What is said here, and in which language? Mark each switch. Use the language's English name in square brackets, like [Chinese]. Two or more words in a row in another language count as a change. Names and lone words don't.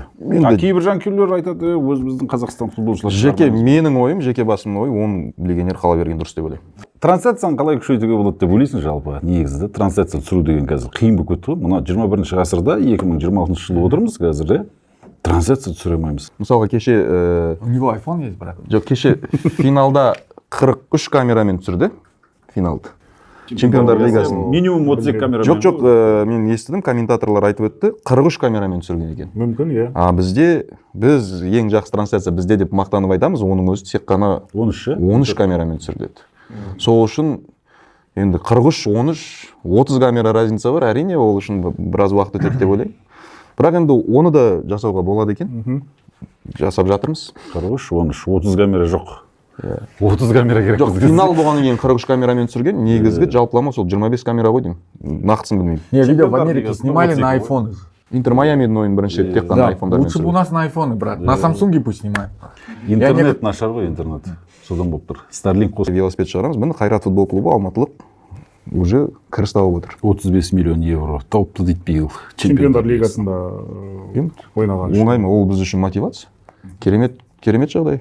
[Kazakh] Кейбір жанкүйерлер айтады, өзіміздің Қазақстан футболшылары. Менің ойым, жеке басымның ойы 10 легионер қала берген дұрыс деп ойлаймын. Трансляцияны қалай күшейтуге болады деп ойлайсың жалпы? Негізі трансляция түсіру деген қазір қиын болып кетті ғой. Мына 21-ші ғасырда 2026 жылы отырмыз қазір, трансляция түсіре алмаймыз. Мысалға кеше [Russian] У него iPhone есть, брат. [Kazakh] Жоқ, кеше финалда 43 камерамен түсірді. Финалды. Чемпиондар лигасын. Минимум 30 камерамен. Жоқ, мен естідім, комментаторлар айтып өтті, 43 камерамен түсірген екен. Мүмкін, иә. Біз ең жақсы трансляция бізде деп мақтанып айтамыз, оның өзі тек қана 13 камерамен түсіріледі. Сол үшін енді 43, 13, 30 камера разница бар, әрине ол үшін біраз уақыт өтеді деп ойлаймын. Бірақ енді оны да жасауға болады екен. Жасап жатырмыз. 43, 13, 30 камера жоқ. 30 камера керек. Жоқ, финал болғаннан кейін 43 камерамен түсірген, негізгі жалпылама сол 25 камера ғой деймін. Нақтысын білмеймін. [Russian] Не, видео в [Kazakh] Чемпиондар [Russian] Америке [Kazakh] лигасы, [Russian] снимали на ну, айфоны. [Kazakh] Интер Майамидің ойын бірінші рет тек қана [Russian] Да, [Kazakh] айфондармен [Russian] лучше бы у нас на айфоны, брат. На Самсунге пусть снимают. [Kazakh] Интернет нашар ғой, интернет. Содан болып тұр. Starlink қосып велосипед шығарамыз. Міне Қайрат футбол клубы алматылық уже кіріс тауып отыр. 35 миллион евро тауыпты дейді биыл. Чемпиондар лигасында ойнаған үшін. Оңай ма? Ол біз үшін мотивация. Керемет жағдай.